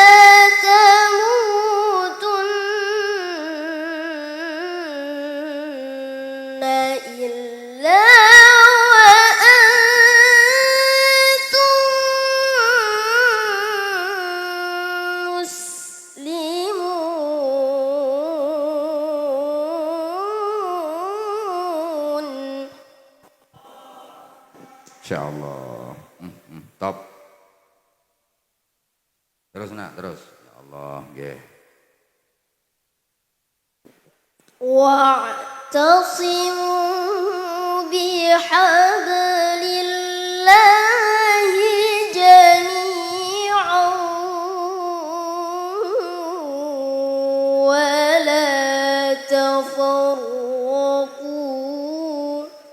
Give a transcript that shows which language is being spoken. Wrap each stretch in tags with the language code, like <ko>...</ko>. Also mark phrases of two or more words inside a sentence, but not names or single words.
<ar>تموتن إلا وأنتم مسلمون.</ar> <id>Insyaallah. Top. Terus nak, terus.</id> <jv>Ya Allah, nggih.</jv> <ar>واعتصموا بحبل الله جميعا ولا تفرقوا.</ar>